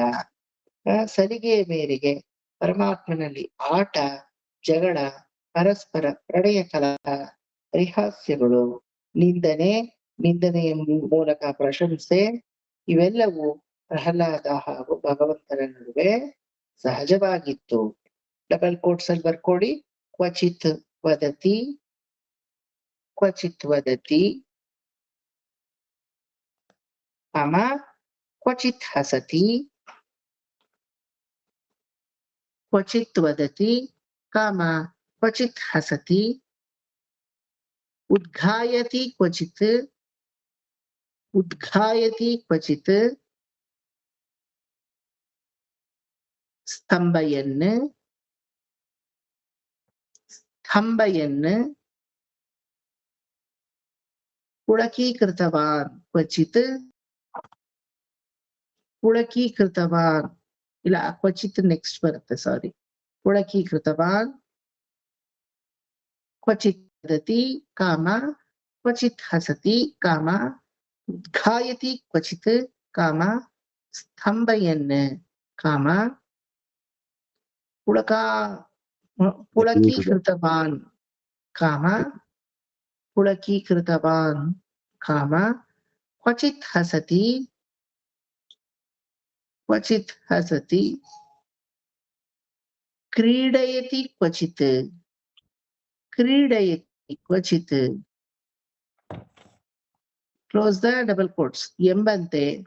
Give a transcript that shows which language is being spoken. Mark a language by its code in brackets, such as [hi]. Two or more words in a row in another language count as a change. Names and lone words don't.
[kn] ಸಲಿಗೆಯ ಮೇರೆಗೆ ಪರಮಾತ್ಮನಲ್ಲಿ ಆಟ, ಜಗಳ, ಪರಸ್ಪರ ಪ್ರಣಯ ಕಲಹ, ಪರಿಹಾಸ್ಯಗಳು, ನಿಂದನೆಯ ಮೂಲಕ ಪ್ರಶಂಸೆ, ಇವೆಲ್ಲವೂ ಪ್ರಹ್ಲಾದ ಹಾಗೂ ಭಗವಂತನ ನಡುವೆ ಸಹಜವಾಗಿತ್ತು. [en] double quotes [kn] ಅಲ್ಲಿ ಬರ್ಕೊಡಿ. [sa] ಕ್ವಚಿತ್ ವದತಿ ಅಮ ಕ್ವಚಿತ್ ಹಸತಿ, ಕ್ವಚಿತ್ ವದತಿ ಕಾಮ ಕ್ವಚಿತ್ ಹಸತಿ, ಉದ್ಘಾಯತಿ ಕ್ವಚಿತ್ ಸ್ತಂಭಯನ್ ಪುಳಕೀಕೃತವಾನ್ ಕ್ವಚಿತ್ [kn] ಇಲ್ಲ ಕ್ವಚಿತ್ ನೆಕ್ಸ್ಟ್ ಬರುತ್ತೆ, ಸಾರಿ. [sa] पुलकीकृतवान् क्वचित् वदति काम क्वचित् हसति काम उद्घायति क्वचित् काम स्तम्भयन् काम पुलकीकृतवान् काम पुलकीकृतवान् काम क्वचित् हसति क्रीडयति क्वचित् [en] close the double quotes [sa] ಎಂಬಂತೆ